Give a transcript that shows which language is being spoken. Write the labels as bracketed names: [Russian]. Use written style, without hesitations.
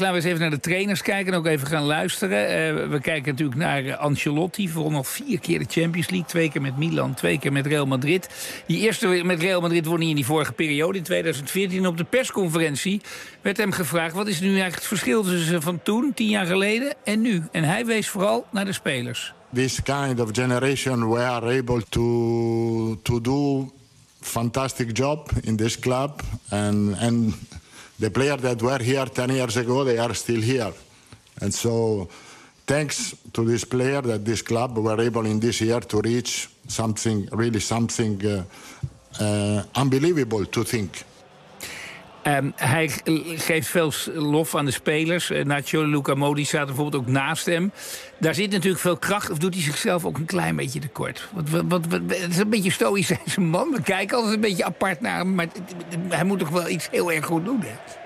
[Dutch] Laten we eens even naar de trainers kijken en ook even gaan luisteren. We kijken natuurlijk naar Ancelotti. Vooral nog 4 keer de Champions League. 2 keer met Milan, 2 keer met Real Madrid. Die eerste met Real Madrid won hij in die vorige periode, in 2014. Op de persconferentie werd hem gevraagd: wat is nu eigenlijk het verschil tussen van toen, 10 jaar geleden, en nu? En hij wees vooral naar de spelers. [English] This kind of generation we are able to do fantastic job in this club. And the players that were here 10 years ago, they are still here. And so, thanks to this player that this club were able in this year to reach something, really something unbelievable to think. [Dutch] Hij geeft veel lof aan de spelers. Nacho, Luka Modric staat bijvoorbeeld ook naast hem. Daar zit natuurlijk veel kracht. Of doet hij zichzelf ook een klein beetje tekort? Het is een beetje stoïcijns, zijn man. We kijken altijd een beetje apart naar hem. Maar hij moet toch wel iets heel erg goed doen, hè?